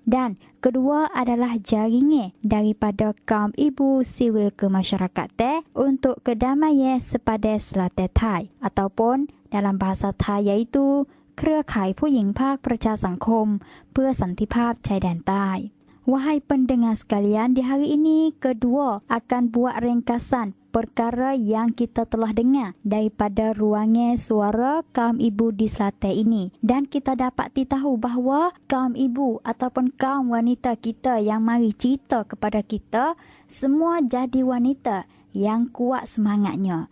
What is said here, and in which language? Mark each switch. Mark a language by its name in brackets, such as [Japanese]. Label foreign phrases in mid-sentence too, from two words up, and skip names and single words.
[Malay] Dan kedua adalah jaringan daripada kaum ibu siwil kemasyarakatan untuk kedamaian sepada Selatan Thai ataupun dalam bahasa Thai iaitu [Thai] เครือข่ายผู้หญิงภาคประชาสังคมเพื่อสันติภาพชายแดนใต้ [Malay] Wahai pendengar sekalian, di hari ini kedua akan buat ringkasan perkara yang kita telah dengar daripada ruangan suara kaum ibu di Selatan ini. Dan kita dapat tahu bahawa kaum ibu ataupun kaum wanita kita yang mari cerita kepada kita, semua jadi wanita yang kuat semangatnya.